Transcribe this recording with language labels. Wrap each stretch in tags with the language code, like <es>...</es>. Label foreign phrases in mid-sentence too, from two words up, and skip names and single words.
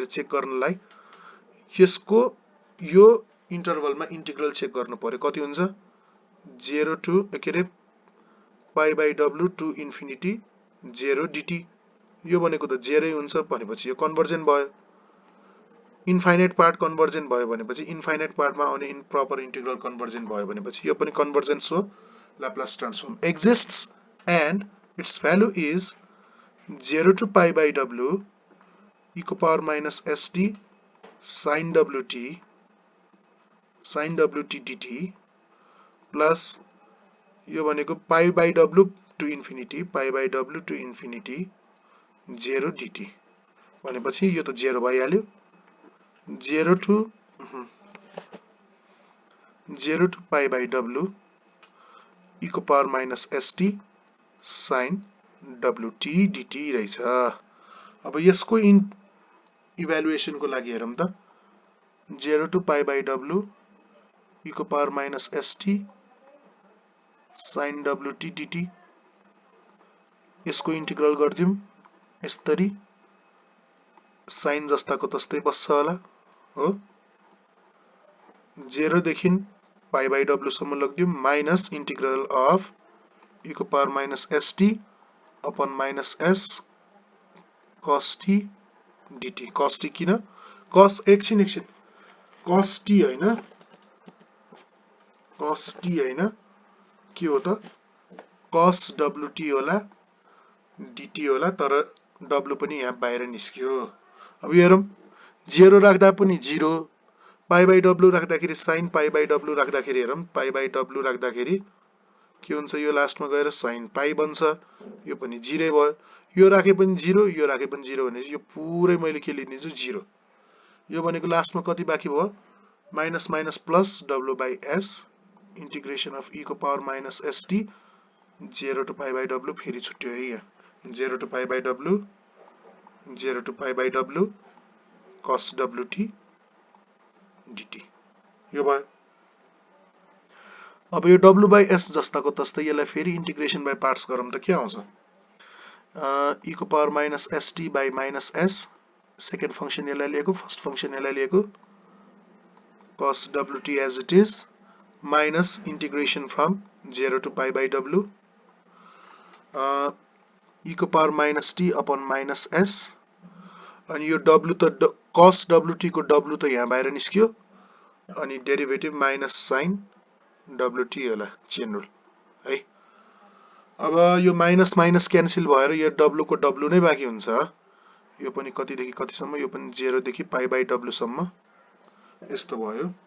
<ne>चेक गर्नलाई यसको यो इन्टरभलमा इन्टिग्रल चेक गर्नु पर्यो कति हुन्छ 0 टु के रे पाई</ne> <en>by w to infinity 0 dt</en> <ne>यो भनेको त 0 हुन्छ भनेपछि यो कन्भर्जेन्ट भयो</ne> <en>infinite part</en> <ne>कन्भर्जेन्ट भयो भनेपछि इन्फाइनाइट पार्टमा आउने</ne> <en>improper integral</en> <ne>कन्भर्जेन्ट भयो भनेपछि यो पनि कन्भर्जेन्स हो</ne> <en>Laplace transform exists and its value is 0 to pi by w e</en> <ne>को</ne> <en>power minus st sin wt dt plus</en> <ne>यो भनेको</ne> <en>pi by w to infinity 0 dt</en> <ne>भनेपछि यो त 0 भइहाल्यो</ne> <en>0 to pi by w e</en> <ne>को पावर माइनस st sin wt dt रहेछ अब यसको इभ्यालुएसन को लागि हेरौं त</ne> <en>0 to pi by w e</en> <ne>को</ne> <en>power minus st sin wt dt</en> <ne>यसको इन्टिग्रल गर्दियौं यसरी sin जस्ताको तस्तै बस्छ होला हो 0 देखि</ne> <en>pi by w</en> <ne>सम्म लग्दियौं</ne> <en>minus integral of e</en> <ne>को</ne> <en>power minus st upon minus s cos t dt cos t</en> <ne>किन cos एकछिन</ne> <en>cos t</en> <ne>हैन के हो त</ne> <en>cos wt</en> <ne>होला dt होला तर w पनि यहाँ बाहिर निस्क्यो अब हेरौं 0 राख्दा पनि</ne> <en>0 pi by w</en> <ne>राख्दाखेरि</ne> <en>sin pi by w</en> <ne>राख्दाखेरि हेरौं</ne> <en>pi by w</en> <ne>राख्दाखेरि के हुन्छ यो लास्टमा गएर</ne> <en>sin pi</en> <ne>बन्छ यो पनि 0 भयो यो राखे पनि 0 यो राखे पनि 0 भनेपछि यो पुरै मैले के लिदिन्छु 0 यो भनेको लास्टमा कति बाँकी भयो</ne> <en>minus minus plus w by s integration of e</en> <ne>को</ne> <en>power minus st 0 to pi by w</en> <ne>फेरि छुट्यो है यहाँ</ne> <en>0 to pi by w cos wt dt</en> <ne>यो भयो अब यो</ne> <en>w by s</en> <ne>जस्ताको तस्तै यसलाई फेरि</ne> <en>integration by parts</en> <ne>गरौँ त के आउँछ e को</ne> <en>power minus st by minus s second function</en> <ne>यसलाई लिएको</ne> <en>first function</en> <ne>यसलाई लिएको</ne> <en>cos wt as it is minus integration from 0 to pi by w</en> <ne>e को</ne> <en>power minus t upon minus s</en> <ne>अनि यो w त</ne> <en>cos wt</en> <ne>को w त यहाँ बाहिर निस्क्यो अनि डेरिभेटिभ</ne> <en>minus sin wt</en> <ne>होला</ne> <en>chain rule</en> <ne>अब यो माइनस माइनस क्यान्सल भएर यो w को w नै बाँकी हुन्छ। यो पनि कतिदेखि कतिसम्म, यो पनि 0 देखि</ne> <en>pi by w</en> <ne>सम्म यस्तो भयो।</ne>